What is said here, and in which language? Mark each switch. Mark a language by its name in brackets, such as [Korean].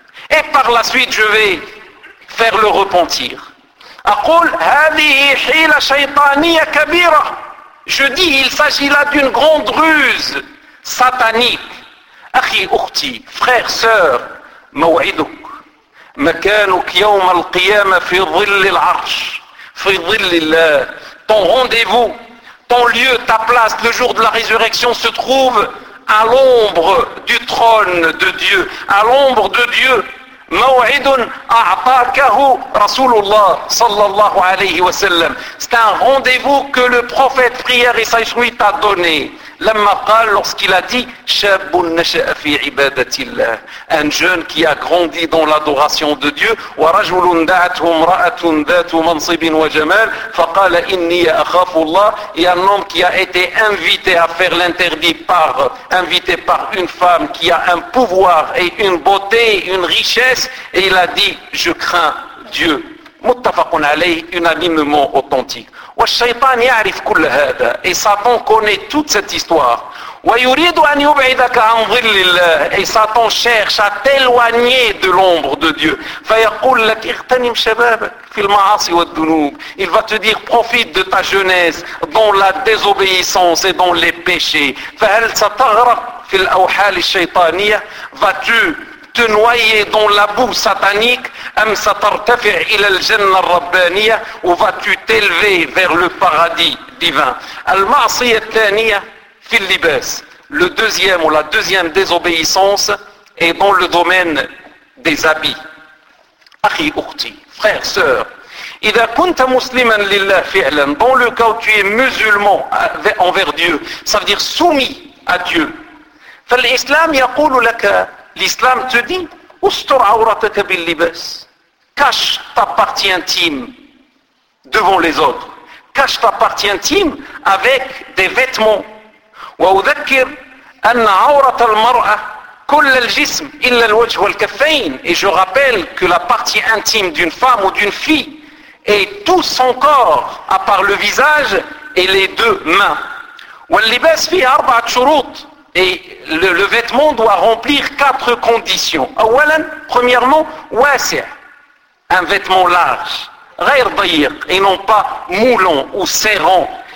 [French] Et par la suite, je vais faire le repentir. [Arabic] Aqul hadhihi hila shaytaniya kabira. [French] Je dis, il s'agit là d'une grande ruse satanique. [Arabic] Akhi, ukhti, [French] frère, sœur, [Arabic] maw'idou. مكانك يوم القيامة في ظل العرش في ظل الله. [French] Ton rendez-vous, ton lieu, ta place, le jour de la résurrection se trouve à l'ombre du trône de Dieu, à l'ombre de Dieu. [Arabic] موعد أعطاكه رسول الله صلى الله عليه وسلم. [French] C'est un rendez-vous que le prophète prière et saïchoui t'a donné. [Arabic] لما قال, [French] lorsqu'il a dit [Arabic] شاب نشأ في عبادة الله, [French] un jeune qui a grandi dans l'adoration de Dieu. [Arabic] ورجل دعته امرأة ذات منصب وجمال فقال إني أخاف الله. [French] Et un homme qui a été invité à faire l'interdit par, invité par une femme qui a un pouvoir et une beauté, une richesse, et il a dit je crains Dieu. [Arabic] متفقون عليه, [French] unanimement authentique. [Arabic] والشيطان يعرف كل هذا. [French] Et Satan connaît toute cette histoire. [Arabic] ويريد أن يبعدك عن ظل الله. [French] Et Satan cherche à t'éloigner de l'ombre de Dieu. [Arabic] فيقول لك اغتنم شبابك في المعاصي والذنوب. [French] Il va te dire profite de ta jeunesse dans la désobéissance et dans les péchés. [Arabic] فهل ستغرق في الأوحال الشيطانية. [French] Vas-tu te noyer dans la boue satanique, [Arabic] am satartafi' ila al-janna ar-rabbaniyya, [French] ou vas-tu t'élever vers le paradis divin? [Arabic] Al-ma'siyya al-thaniya fi al-libas. [French] Le deuxième ou la deuxième désobéissance est dans le domaine des habits. [Arabic] Akhi ukhti, [French] frère, sœur, [Arabic] إذا كنت مسلما لله فعلا, [French] dans le cas où tu es musulman envers Dieu, ça veut dire soumis à Dieu, [Arabic] فالإسلام يقول لك, الإسلام تدي استر عورتك باللباس, [French] كاش تبارتي انتيم devant les autres, cache ta partie intime avec des vêtements. [Arabic] وأذكر أن عورة المرأة كل الجسم إلا الوجه والكفين. [French] Et je rappelle que la partie intime d'une femme ou d'une fille est tout son corps à part le visage et les deux mains. [Arabic] واللباس فيه أربعة شروط. [French] Et le vêtement doit remplir quatre conditions. [Arabic] أولا, [French] premièrement, [Arabic] واسع, [French] un vêtement large, [Arabic] غير ضيق, [French] et non pas moulant ou serrant.